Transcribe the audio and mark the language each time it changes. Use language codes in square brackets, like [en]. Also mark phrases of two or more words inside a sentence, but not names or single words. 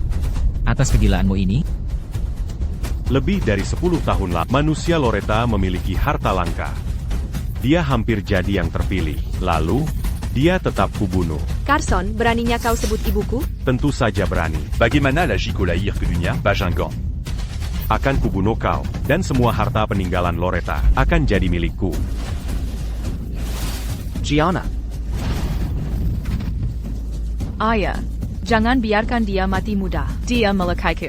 [id] Atas kegilaanmu ini? Lebih dari 10 tahun lalu, manusia Loretta memiliki harta langka. Dia hampir jadi yang terpilih. Lalu, dia tetap kubunuh. Carson, beraninya kau sebut ibuku? Tentu saja berani. Bagaimana la Jicolaïr que dunia, Bajingan. Akan kubunuh kau, dan semua harta peninggalan Loretta akan jadi milikku. Gianna. Ayah, jangan biarkan dia mati muda. Dia melukaiku.